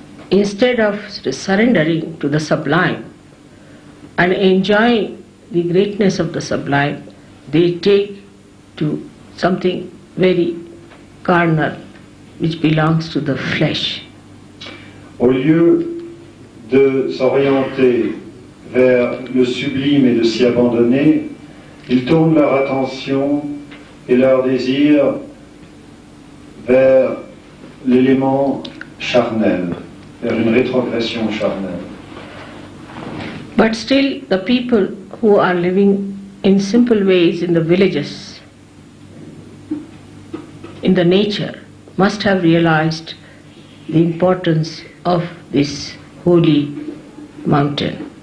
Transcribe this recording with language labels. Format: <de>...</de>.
<en>Instead of surrendering to the sublime and enjoying the greatness of the sublime, they take to something very carnal, which belongs to the flesh.</en> <fr>Au lieu de s'orienter vers le sublime et de s'y abandonner, ils tournent leur attention et leur désir vers l'élément charnel, vers une rétrogression charnelle.</fr> <en>But still, the people who are living in simple ways in the villages, in the nature, must have realized the importance of this holy mountain.</en>